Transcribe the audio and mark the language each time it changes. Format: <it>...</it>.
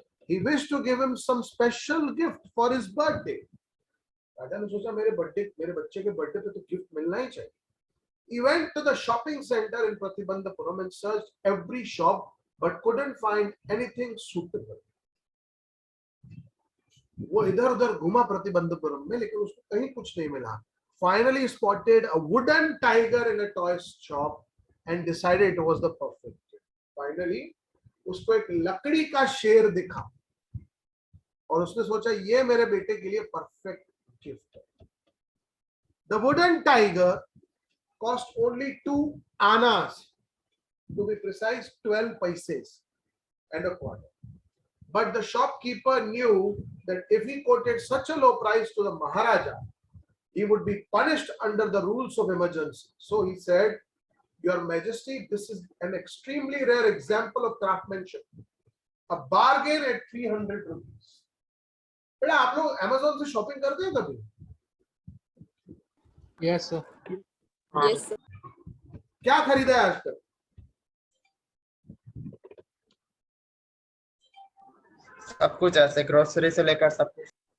<en>He wished to give him some special gift for his birthday.</en> <hi>राजा ने सोचा मेरे बच्चे के बर्थडे पे तो गिफ्ट मिलना ही चाहिए।</hi> <en>He went to the shopping center in Pratibandhapuram and searched every shop but couldn't find anything suitable.</en> <hi>वो इधर उधर घुमा प्रतिबंधपुरम में, लेकिन उसको कहीं कुछ नहीं मिला।</hi> <en>Finally he spotted a wooden tiger in a toy shop and decided it was the perfect gift.</en> <hi>Finally उसको एक लकड़ी का शेर दिखा और उसने सोचा ये मेरे बेटे के लिए परफेक्ट गिफ्ट है।</hi> <en>The wooden tiger cost only 2 annas, to be precise 12 paise and a quarter. But the shopkeeper knew that if he quoted such a low price to the Maharaja, he would be punished under the rules of emergency. So he said, Your Majesty, this is an extremely rare example of craftsmanship. A bargain at 300 rupees.</en> <hi>बेटा आप लोग Amazon से shopping करते हैं कभी?</hi> <en>Yes, sir. Yes, sir.</en> <hi>क्या खरीदा है आज तक? सब कुछ ऐसे ग्रोसरी से लेकर सब कुछ।</hi>